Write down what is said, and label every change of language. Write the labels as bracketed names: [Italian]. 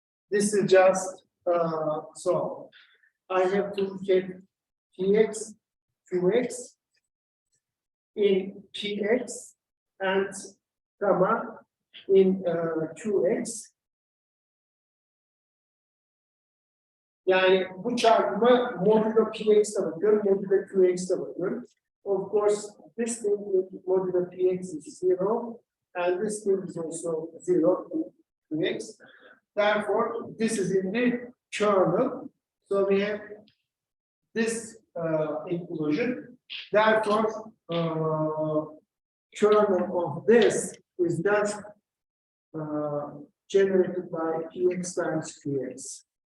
[English] This is just so I have to get Px, Qx in Px and comma in Qx. [Turkish] Yani bu çarpıma modulo Px'e bakıyorum, modulo Qx'e bakıyorum. [English] Of course, this thing with modulo Px is 0, and this thing is also 0 in Qx. Therefore, this is in the kernel. So we have this inclusion. Therefore, kernel of this is just generated by Px times Qx.